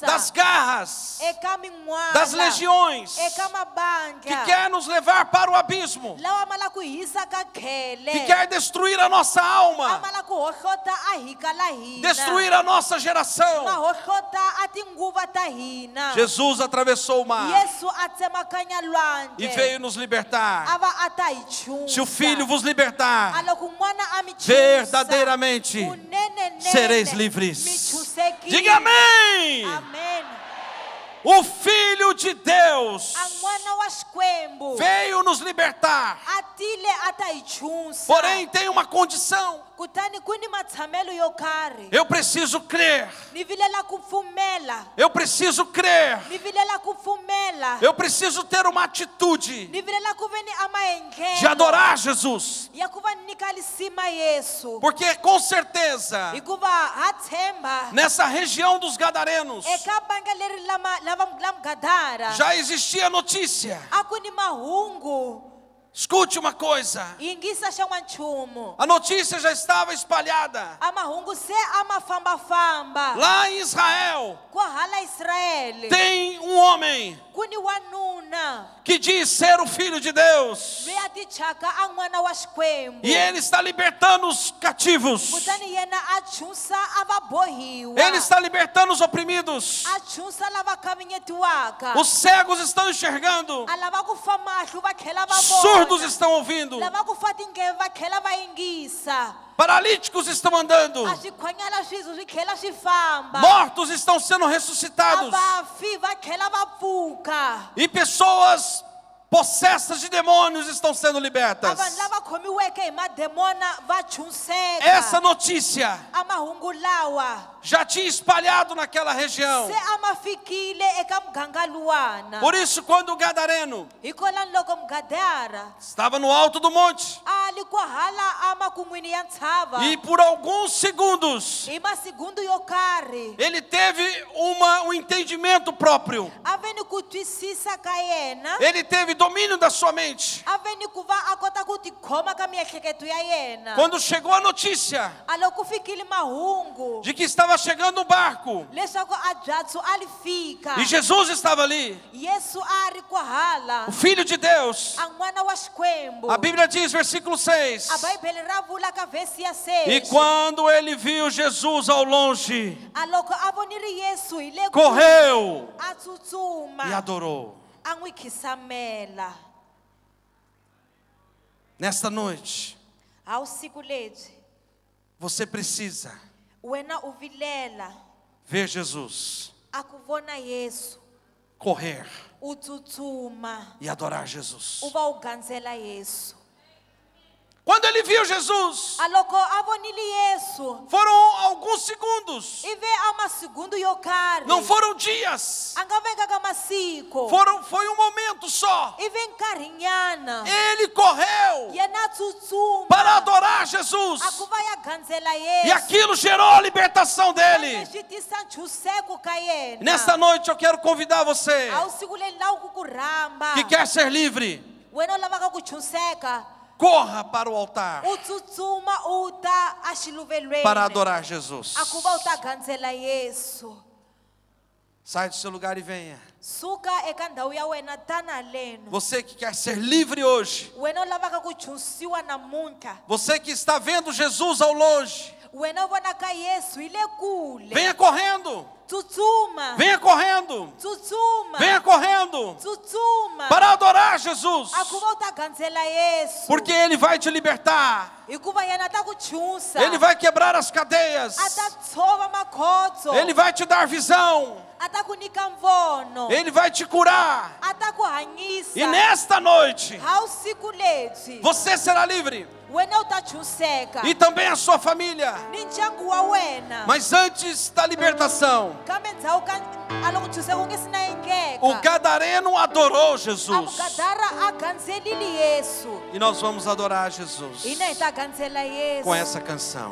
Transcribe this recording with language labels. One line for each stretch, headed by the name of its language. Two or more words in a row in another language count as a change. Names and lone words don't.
Portuguese: das garras,
Tsonga: Eka min'wana.
Portuguese: das legiões
Tsonga: Eka mabandla.
Portuguese: que quer nos levar para o abismo,
Tsonga: Lawa ma la ku hisa ka khele.
Portuguese: que quer destruir a nossa
Tsonga: A
Portuguese: alma,
Tsonga: ma la ku hohlota a hika la hina.
Portuguese: destruir a nossa
Tsonga: Ma
Portuguese: geração.
Tsonga: hohlota a tinguva ta hina.
Portuguese: Jesus atravessou o mar
Tsonga: Yesu a tsemakanya lwandle.
Portuguese: e veio nos libertar.
Tsonga: Ava a ta hi chusa.
Portuguese: Se o Filho vos libertar,
Tsonga: A loko n'wana a mi chusa,
Portuguese: verdadeiramente
Tsonga: kunenenene
Portuguese: sereis livres.
Tsonga: mi chusekile.
Portuguese: Diga amém.
Tsonga: Amen.
Portuguese: O Filho de Deus
Tsonga: a n'wana wa Xikwembu
Portuguese: veio nos libertar.
Tsonga: a tile a ta hi tshunsa.
Portuguese: Porém, tem uma condição.
Tsonga: Kutani ku ni matshamelo yo karhi.
Portuguese: Eu preciso crer.
Tsonga: Ni vilela ku pfumela.
Portuguese: Eu preciso crer.
Tsonga: Ni vilela ku pfumela.
Portuguese: Eu preciso ter uma atitude
Tsonga: Ni vilela ku veni a maendlelo
Portuguese: de adorar Jesus.
Tsonga: ya ku va nyika lisima Yesu.
Portuguese: Porque com certeza,
Tsonga: Hikuva ha tshemba
Portuguese: nessa região dos Gadarenos,
Tsonga: eka banga leri lava Gadara
Portuguese: já existia notícia.
Tsonga: a ku ni mahungu.
Portuguese: Escute uma coisa.
Tsonga: Yingisa xa n'wanchumu.
Portuguese: A notícia já estava espalhada.
Tsonga: A mahungu se a ma famba-famba.
Portuguese: Lá em Israel,
Tsonga: Ku hala Israele.
Portuguese: tem um homem
Tsonga: Ku ni wanuna
Portuguese: que diz ser o Filho de Deus.
Tsonga: loyi a tichaka a n'wana wa Xikwembu.
Portuguese: E ele está libertando os cativos.
Tsonga: Kutani yena a tshunsa a va bohiwa.
Portuguese: Ele está libertando os oprimidos.
Tsonga: A tshunsa lava kavanyetiwaka.
Portuguese: Os cegos estão enxergando.
Tsonga: A lava ku fa mahlo va tlhela va
Portuguese: Surdos
Tsonga: vona.
Portuguese: estão ouvindo.
Tsonga: Lava ku fa tingevi va tlhela va yingisa.
Portuguese: Paralíticos estão andando.
Tsonga: A swikhwanyana swi tlhela swi famba.
Portuguese: Mortos estão sendo
Tsonga: A
Portuguese: ressuscitados.
Tsonga: vafi va tlhela va pfuka.
Portuguese: E pessoas possessas de demônios estão sendo
Tsonga: A
Portuguese: libertas.
Tsonga: vanhu lava khomiweke hi mademona va tshunxeka.
Portuguese: Essa notícia
Tsonga: A mahungu lawa
Portuguese: já tinha espalhado naquela região.
Tsonga: se a ma fikile eka muganga luwana.
Portuguese: Por isso, quando o gadareno
Tsonga: Hikwalaho loko Mugadara
Portuguese: estava no alto do monte,
Tsonga: ali ku hala a makun'wini ya ntshava
Portuguese: e por alguns segundos
Tsonga: hi masegundu yo karhi
Portuguese: ele teve um entendimento próprio.
Tsonga: a veni ku twisisa ka yena,
Portuguese: Ele teve domínio da sua mente.
Tsonga: a veni ku va a kota ku tikhoma ka miehleketo ya yena.
Portuguese: Quando chegou a notícia
Tsonga: A loko ku fikile mahungu
Portuguese: de que estava chegando um barco
Tsonga: leswaku a byatsu a li fika,
Portuguese: e Jesus estava ali,
Tsonga: Yesu a ri ku hala
Portuguese: o Filho de Deus,
Tsonga: a n'wana wa Xikwembu.
Portuguese: a Bíblia diz, versículo 6:
Tsonga: A Bíblia ra vula ka vesi ya
Portuguese: e
Tsonga: 6.
Portuguese: quando ele viu Jesus ao longe,
Tsonga: A loko a vonile Yesu hi le
Portuguese: correu
Tsonga: a tsutsuma
Portuguese: e adorou.
Tsonga: a n'wi khisamela.
Portuguese: Nesta noite,
Tsonga: A vusiku lebyi
Portuguese: você precisa
Tsonga: wena u vilela
Portuguese: ver Jesus,
Tsonga: a ku vona Yesu,
Portuguese: correr
Tsonga: u tsutsuma
Portuguese: e adorar Jesus.
Tsonga: u va u gandzela Yesu.
Portuguese: Quando ele viu Jesus,
Tsonga: A loko a vonile Yesu
Portuguese: foram alguns segundos,
Tsonga: i ve a masegundu yo karhi,
Portuguese: não foram dias,
Tsonga: a nga veka ka masiku,
Portuguese: foi um momento só.
Tsonga: i ve nkarhinyana
Portuguese: Ele correu
Tsonga: yena a tsutsuma
Portuguese: para adorar
Tsonga: a
Portuguese: Jesus,
Tsonga: ku va ya gandzela
Portuguese: e
Tsonga: Yesu.
Portuguese: aquilo gerou a libertação dele.
Tsonga: Leswi tisa ntshunxeko ka yena.
Portuguese: Nesta noite eu quero convidar você
Tsonga: A vusiku leli lawa ku ku rhamba
Portuguese: que quer ser livre,
Tsonga: wena u lavaka ku tshunxeka,
Portuguese: corra para o altar
Tsonga: u tsutsuma u ta a xiluvelweni
Portuguese: para adorar Jesus.
Tsonga: a ku va u ta gandzela Yesu.
Portuguese: Sai do seu lugar e venha.
Tsonga: Suka eka ndhawu ya wena tana leno.
Portuguese: Você que quer ser livre hoje,
Tsonga: Wena u lavaka ku tshunxiwa namuntlha,
Portuguese: você que está vendo Jesus ao longe,
Tsonga: wena u vonaka Yesu hi le kule.
Portuguese: venha correndo,
Tsonga: Tsutsuma,
Portuguese: venha correndo,
Tsonga: tsutsuma,
Portuguese: venha correndo
Tsonga: tsutsuma
Portuguese: para adorar Jesus,
Tsonga: a ku va u ta gandzela Yesu,
Portuguese: porque Ele vai te libertar,
Tsonga: hikuva yena ta ku tshunxa,
Portuguese: Ele vai quebrar as cadeias,
Tsonga: a ta tshova makhotso,
Portuguese: Ele vai te dar visão,
Tsonga: a ta ku nyika mvono,
Portuguese: Ele vai te curar.
Tsonga: a ta ku hanyisa.
Portuguese: E nesta noite,
Tsonga: Ha vusiku lebyi
Portuguese: você será livre,
Tsonga: wena u ta tshunxeka
Portuguese: e também a sua família.
Tsonga: ni ndyangu wa wena.
Portuguese: Mas antes da libertação,
Tsonga: Kambe ndzhawu ka a loko tshunxeka ku nge si na endleka,
Portuguese: o gadareno adorou
Tsonga: a
Portuguese: Jesus.
Tsonga: Mugadara a gandzelile Yesu.
Portuguese: E nós vamos adorar Jesus
Tsonga: Hina hi ta gandzela Yesu
Portuguese: com essa canção.